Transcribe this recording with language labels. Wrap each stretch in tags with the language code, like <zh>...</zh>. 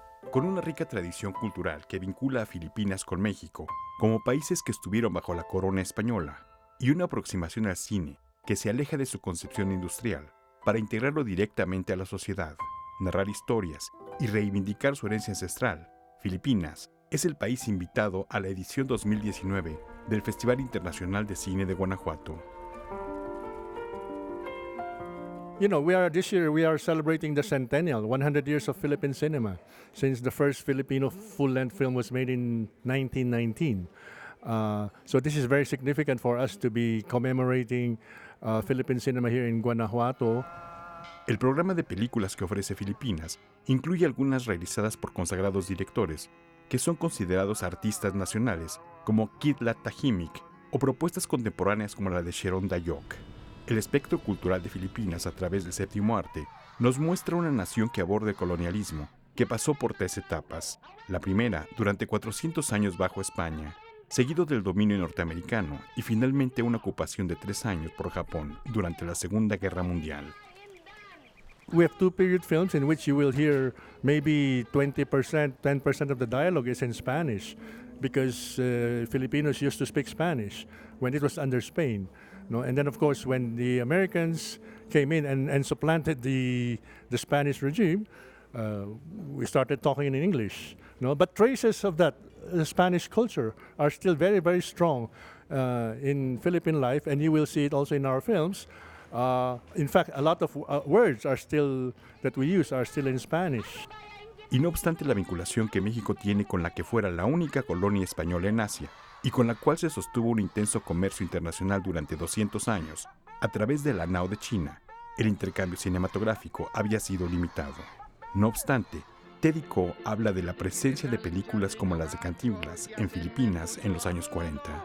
<es>Con una rica tradición cultural que vincula a Filipinas con México, como países que estuvieron bajo la corona española, y una aproximación al cine que se aleja de su concepción industrial para integrarlo directamente a la sociedad, narrar historias y reivindicar su herencia ancestral, Filipinas es el país invitado a la edición 2019 del Festival Internacional de Cine de Guanajuato.</es> <en>This year we are celebrating the centennial, 100 years of Philippine cinema, since the first Filipino full-length film was made in 1919. So this is very significant for us to be commemorating Philippine cinema here in Guanajuato.</en> <es>El programa de películas que ofrece Filipinas incluye algunas realizadas por consagrados directores, que son considerados artistas nacionales, como Kitlat Tahimik, o propuestas contemporáneas como la de Sharon Dayok. El espectro cultural de Filipinas a través del séptimo arte nos muestra una nación que aborda el colonialismo, que pasó por 3 etapas. La primera, durante 400 años bajo España, seguido del dominio norteamericano y finalmente una ocupación de 3 años por Japón durante la Segunda Guerra Mundial.</es> <en>We have 2 period films in which you will hear maybe 20%, 10% of the dialogue is in Spanish, because Filipinos used to speak Spanish when it was under Spain. And then, of course, when the Americans came in and supplanted the Spanish regime, we started talking in English. But traces of that Spanish culture are still very, very strong in Philippine life, and you will see it also in our films. In fact, a lot of words that we use are still in Spanish.</en> <es>Y no obstante la vinculación que México tiene con la que fuera la única colonia española en Asia, y con la cual se sostuvo un intenso comercio internacional durante 200 años, a través de la Nao de China, el intercambio cinematográfico había sido limitado. No obstante, Teddy Ko habla de la presencia de películas como las de Cantinflas en Filipinas en los años 40.</es>